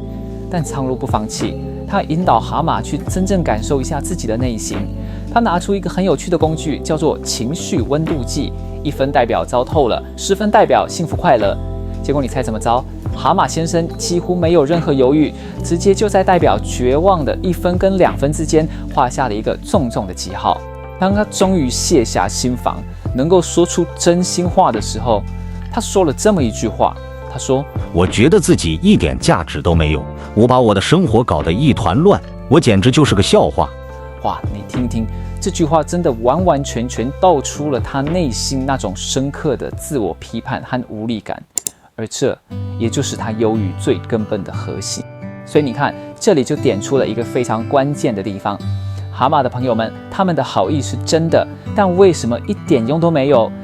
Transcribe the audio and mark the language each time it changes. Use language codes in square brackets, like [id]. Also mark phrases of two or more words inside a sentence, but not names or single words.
[zh] 但蒼鷺不放棄，他引導蛤蟆去真正感受一下自己的內心。他拿出一個很有趣的工具，叫做情緒溫度計，1分代表糟透了，10分代表幸福快樂。結果你猜怎麼着？蛤蟆先生幾乎沒有任何猶豫，直接就在代表絕望的1分跟2 分之間畫下了一個重重的記號。當他終於卸下心防，能夠說出真心話的時候，他說了這麼一句話。他說：“ 我覺得自己一點價值都沒有，我把我的生活搞得一團亂，我簡直就是個笑話。” 哇，你聽聽，這句話真的完完全全道出了他內心那種深刻的自我批判和無力感，而這也就是他憂鬱最根本的核心。所以你看，這裡就點出了一個非常關鍵的地方。蛤蟆的朋友們，他們的好意是真的，但為什麼一點用都沒有？